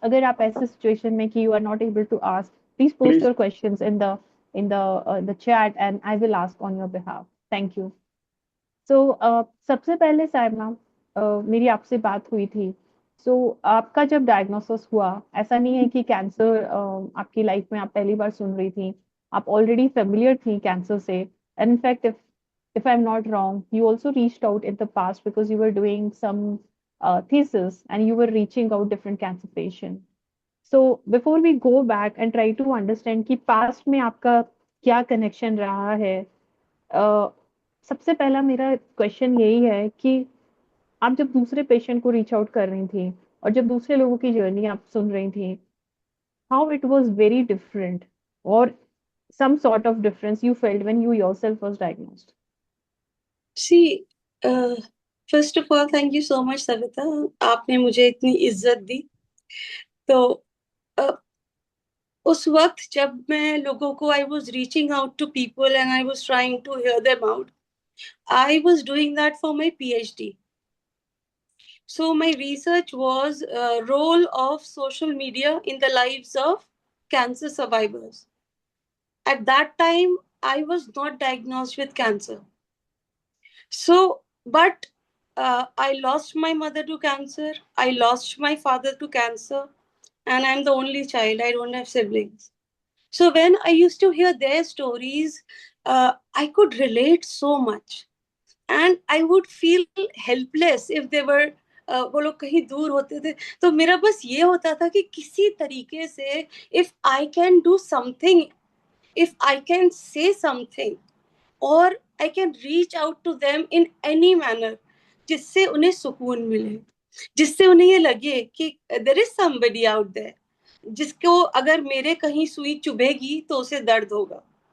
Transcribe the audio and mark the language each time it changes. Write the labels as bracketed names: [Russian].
[English] अगर आप ऐसे सिचुएशन में कि you are not able to ask, please post your questions in the chat, and I will ask on your behalf. Thank you. [Hindi] सो सबसे पहले साइमा, मेरी आपसे बात हुई थी। सो आपका जब डायग्नोसिस हुआ, ऐसा नहीं है कि कैंसर आपकी लाइफ में आप पहली बार सुन रही थी, आप ऑलरेडी फेमिलियर थी कैंसर से। [English] And in fact if I'm not wrong, you also reached out in the past because you were doing some thesis and you were reaching out different cancer patient. [Hindi] So before we go back and try to understand कि past में आपका क्या connection रहा है, सबसे पहला मेरा question यही है कि आप जब दूसरे पेशेंट को रीच आउट कर रही थी, और जब दूसरे लोगों की जर्नी आप सुन रही थी, how it was very different, और some sort of difference you felt when you yourself was diagnosed. [English] See first of all thank you so much Savita, आपने मुझे इतनी इज्जत दी। तो uh, उस वक्त जब मैं लोगों को I was reaching out to people and I was trying to hear them out, I was doing that for my PhD. So my research was role of social media in the lives of cancer survivors. At that time, I was not diagnosed with cancer. So, but I lost my mother to cancer. I lost my father to cancer. And I'm the only child. I don't have siblings. So when I used to hear their stories, I could relate so much. [Hindi] And I would feel helpless if दे वर, वो लोग कहीं दूर होते थे, तो मेरा बस ये होता था कि किसी तरीके से if I can do something, if I can say something, और I can reach out to them in any manner, जिससे उन्हें सुकून मिले, जिससे उन्हें ये लगे कि there is somebody out there, जिसको अगर मेरे कहीं सुई चुभेगी तो उसे दर्द होगा.